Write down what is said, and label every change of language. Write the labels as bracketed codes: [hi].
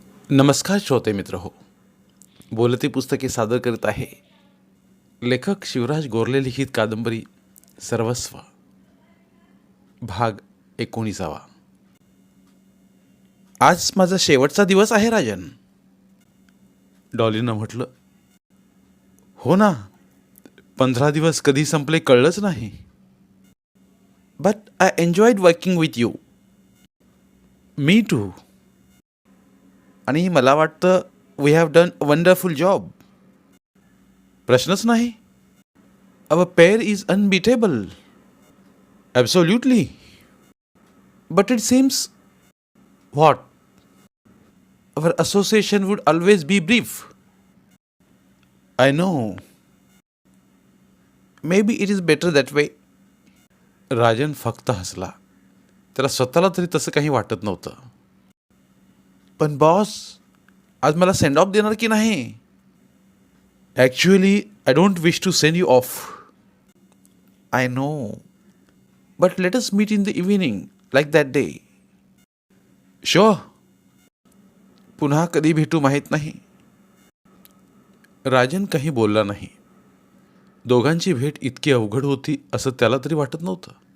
[mr] नमस्कार श्रोते मित्र हो, बोलती पुस्तके सादर करत आहे लेखक शिवराज गोरले लिखित कादंबरी सर्वस्व, भाग 19. आज माझा शेवटचा दिवस आहे राजन, डॉलीनं म्हटलं. हो ना, 15 दिवस कधी संपले कळलंच नाही. [en] But I enjoyed working with you. Me too. [mr] आणि मला वाटतं [en] We have done a wonderful job. [mr] प्रश्नच नाही. [en] Our pair is unbeatable. Absolutely. But it seems what? Our association would always be brief. I know. Maybe it is better that way. [mr] Rajan फक्त हसला. त्याला स्वतःला तरी तसं काही वाटत नव्हतं. पण बॉस, आज मला [en] send off [mr] देणार की नाही? [en] Actually I don't wish to send you off. I know. But let us meet in the evening like that day. Sure. [mr] पुन्हा कधी भेटू माहीत नाही. राजन काही बोलला नाही. दोघांची भेट इतकी अवघड होती असं त्याला तरी वाटत नव्हतं.